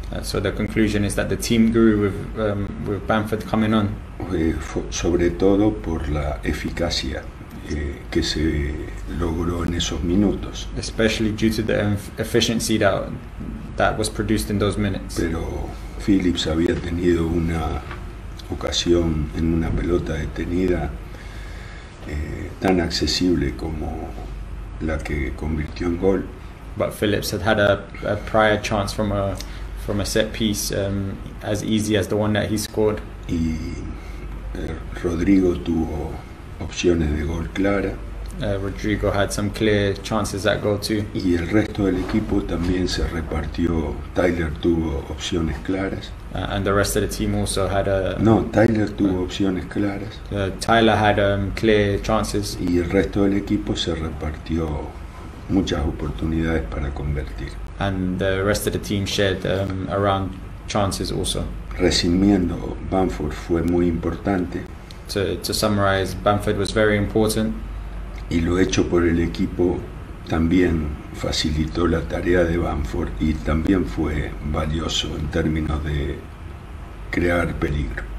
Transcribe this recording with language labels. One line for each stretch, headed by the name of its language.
English: So the conclusion is that the team grew with Bamford coming on,
Spanish: sobre todo por la eficacia que se logró en esos minutos.
English: especially due to the efficiency that was produced in those minutes.
Spanish: Pero Phillips había tenido una ocasión en una pelota detenida tan accesible como la que convirtió en gol,
English: But Phillips had a prior chance from a set piece as easy as the one that he scored.
Spanish: y Rodrigo tuvo opciones de gol clara,
English: Rodrigo had some clear chances at goal too,
Spanish: y el resto del equipo también se repartió. Tyler tuvo opciones claras.
English: and the rest of the team also had
Spanish: Tyler tuvo opciones claras
English: Tyler had clear chances,
Spanish: y el resto del equipo se repartió muchas oportunidades para convertir.
English: and the rest of the team shared around chances also.
Spanish: Resumiendo, Bamford fue muy importante,
English: To summarize, Bamford was very important,
Spanish: y lo hecho por el equipo también facilitó la tarea de Bamford y también fue valioso en términos de crear peligro.